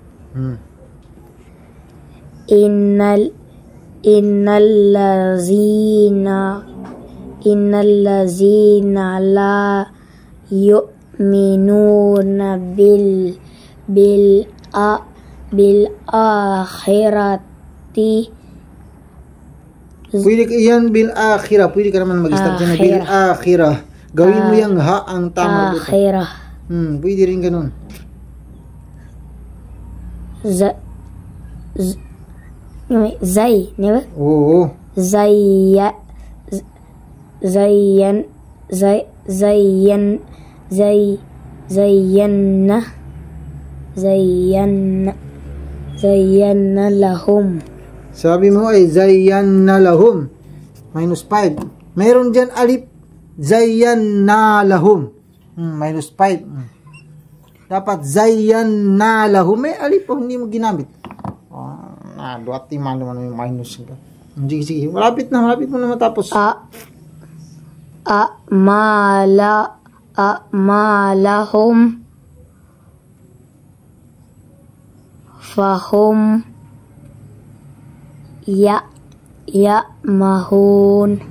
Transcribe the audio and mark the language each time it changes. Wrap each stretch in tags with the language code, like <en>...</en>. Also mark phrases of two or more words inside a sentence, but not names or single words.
<ar>إن الذين لا يؤمنون بالآخرة</ar> <tl>Pwede ka yan</tl> <ar>بالآخرة.</ar> <tl>Pwede ka naman mag-start dyan na</tl> <ar>بالآخرة.</ar> <tl>Gawin mo yung ha ang tama dito. akhirah. Pwede rin ganun. Zay, di ba? Oo.</tl> <ar>زيّن زيّنّا لهم.</ar> <tl>Sabi mo ay</tl> <ar>زيّنّا لهم.</ar> <tl>-5. Meron dyan alif.</tl> <ar>زيّنّا لهم.</ar> <tl>-5. Dapat</tl> <ar>زيّنّا لهم.</ar> <tl>May alif po, hindi mo ginamit. Duwati man naman yung minus. Sige, sige. Malapit mo na matapos.</tl> <ar>أعمالهم فهم يعمهون.</ar>